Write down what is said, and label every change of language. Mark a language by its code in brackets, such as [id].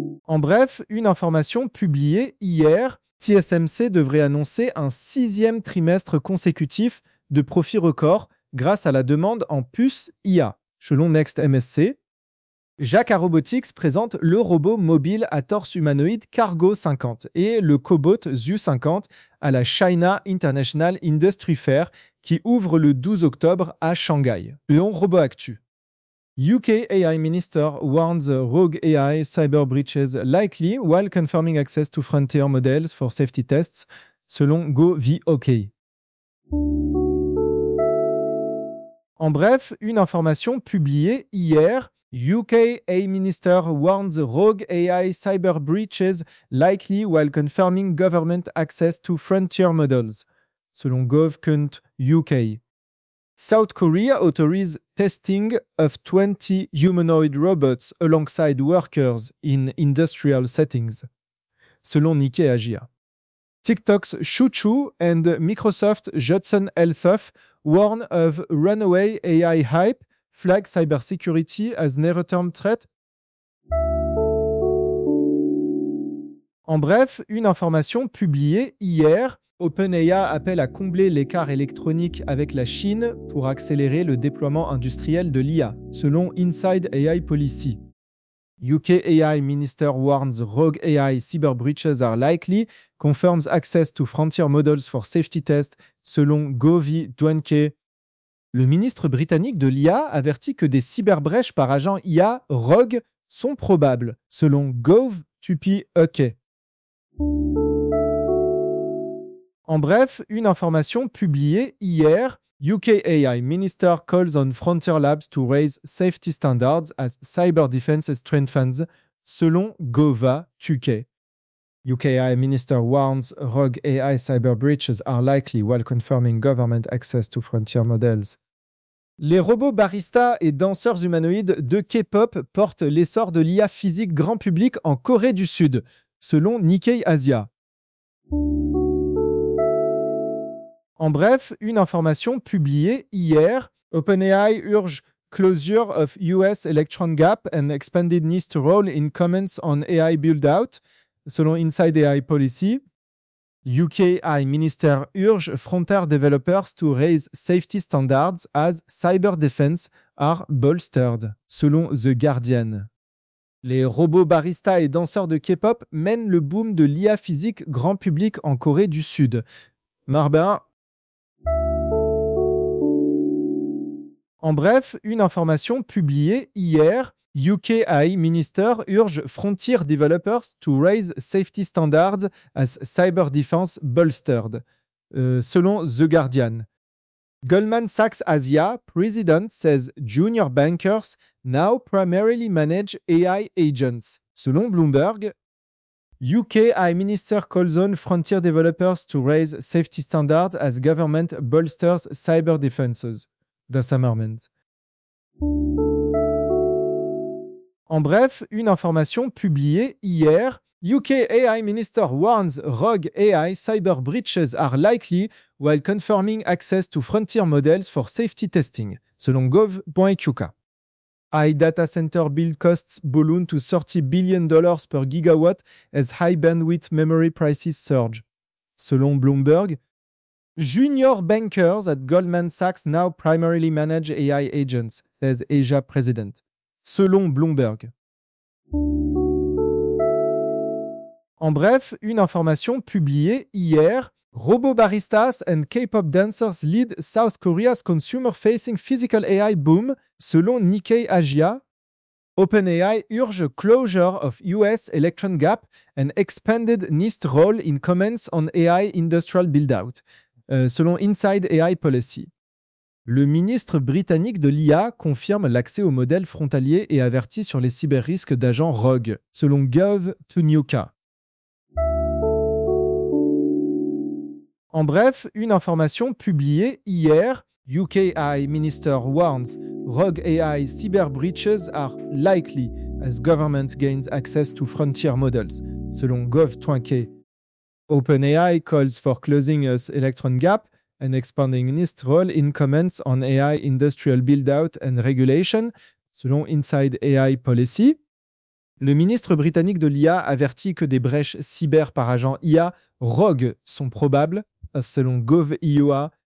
[fr] En bref, une information publiée hier, TSMC devrait annoncer un sixième trimestre consécutif de profits records grâce à la demande en puces IA, selon NextMSC. Jacquard Robotics présente le robot mobile à torse humanoïde Cargo 50 et le cobot ZU 50 à la China International Industry Fair qui ouvre le 12 octobre à Shanghai. Léon Robot Actu. [en] UK AI Minister warns rogue AI cyber breaches likely while confirming access to frontier models for safety tests, [fr] selon [en] GoVOK. [fr] En bref, une information publiée hier. [en] UK AI Minister warns rogue AI cyber breaches likely while confirming government access to frontier models, [fr] selon [en] gov.uk. South Korea authorizes testing of 20 humanoid robots alongside workers in industrial settings, [fr] selon [en] Nikkei Asia. TikTok's ChuChu and Microsoft's Judson Althoff warn of runaway AI hype, flag cybersecurity as near-term threat. [fr] En bref, une information publiée hier. OpenAI appelle à combler l'écart électronique avec la Chine pour accélérer le déploiement industriel de l'IA, selon Inside AI Policy. [en] UK AI Minister warns rogue AI cyber breaches are likely, confirms access to frontier models for safety tests, [fr] selon [en] GoV.uk. [fr] Le ministre britannique de l'IA avertit que des cyberbrèches par agent IA rogue sont probables, selon GoV.uk. En bref, une information publiée hier, [en] UK AI Minister calls on Frontier Labs to raise safety standards as cyber defense strengthens, [fr] selon [en] Gova.uk. UK AI Minister warns rogue AI cyber breaches are likely while confirming government access to frontier models. [fr] Les robots baristas et danseurs humanoïdes de K-pop portent l'essor de l'IA physique grand public en Corée du Sud, selon Nikkei Asia. En bref, une information publiée hier, [en] OpenAI urge closure of US electron gap and expanded needs to roll in comments on AI build-out, [fr] selon [en] Inside AI Policy. UK AI Minister urge frontier developers to raise safety standards as cyber defense are bolstered, [fr] selon [en] The Guardian. [fr] Les robots baristas et danseurs de K-pop mènent le boom de l'IA physique grand public en Corée du Sud. Marbin. En bref, une information publiée hier, [en] UK AI Minister urge Frontier Developers to raise safety standards as cyber defense bolstered, [fr] selon [en] The Guardian. Goldman Sachs Asia President says junior bankers now primarily manage AI agents, [fr] selon [en] Bloomberg. UK AI Minister calls on Frontier Developers to raise safety standards as government bolsters cyber defenses. The Summerment. [fr] En bref, une information publiée hier. [en] UK AI Minister warns rogue AI cyber breaches are likely while confirming access to frontier models for safety testing, [fr] selon [en] gov.uk. High data center build costs balloon to $30 billion per gigawatt as high bandwidth memory prices surge, [fr] selon [en] Bloomberg. Junior bankers at Goldman Sachs now primarily manage AI agents, says Asia President, [fr] selon [en] Bloomberg. [fr] En bref, une information publiée hier, [en] robot baristas and K-pop dancers lead South Korea's consumer-facing physical AI boom, [fr] selon [en] Nikkei Asia. OpenAI urge closure of US electron gap and expanded NIST role in comments on AI industrial build-out. [fr] Selon Inside AI Policy. Le ministre britannique de l'IA confirme l'accès aux modèles frontaliers et avertit sur les cyber-risques d'agents rogues, selon Gov.uk. En bref, une information publiée hier, [en] UK AI Minister warns rogue AI cyber breaches are likely as government gains access to frontier models, [fr] selon [en] Gov.uk. OpenAI calls for closing us electron gap and expanding NIST role in comments on AI industrial build-out and regulation, [fr] selon [en] Inside AI Policy. [fr] Le ministre britannique de l'IA avertit que des brèches cyber par agent IA rogue sont probables, selon GovEUA.